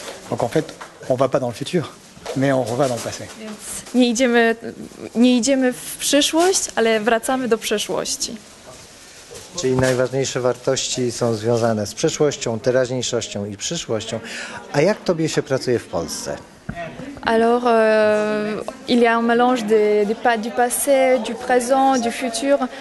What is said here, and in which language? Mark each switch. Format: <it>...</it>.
<fr>Donc en fait, on va pas dans le futur, mais on va dans le passé.</fr> <pl>Więc nie idziemy w przyszłość, ale wracamy do przeszłości. Czyli najważniejsze wartości są związane z przeszłością, teraźniejszością i przyszłością. A jak tobie się pracuje w Polsce?</pl> <fr>Alors, il y a un mélange du passé, du présent, du futur.</fr>